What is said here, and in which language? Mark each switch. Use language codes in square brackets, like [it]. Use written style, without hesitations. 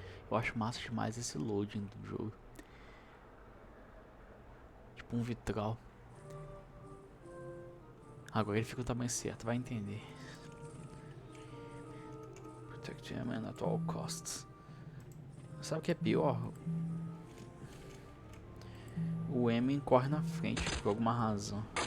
[pt] Eu acho massa demais esse loading do jogo. Tipo um vitral. Agora ele fica o tamanho certo, vai entender. [en] Protect him at all costs. [pt] Sabe o que é pior? O Emin corre na frente por alguma razão.